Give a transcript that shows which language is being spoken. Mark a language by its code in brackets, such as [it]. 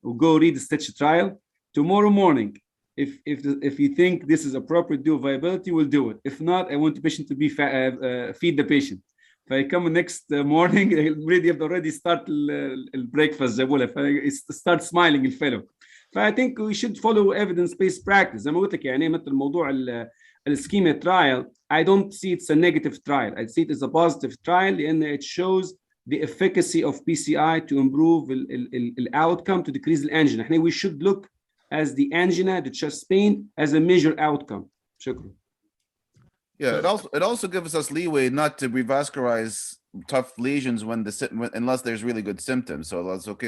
[en] We'll go read the Stitch trial. Tomorrow morning, if you think this is appropriate to do viability, we'll do it. If not, I want the patient to be feed the patient. If I come next morning, already start breakfast. Start smiling the fellow. I think we should follow evidence-based practice. [ar] زي ما قلت لك يعني مثل موضوع السكيما trial. [en] I don't see it's a negative trial. I see it as a positive trial [ar] لأن [en] it shows the efficacy of PCI to improve the outcome, to decrease the angina. We should look as the angina, the chest pain, as a major outcome. [ar] شكرا. [en] Yeah, it also gives us leeway not to revascularize tough lesions unless there's really good symptoms. So that's okay.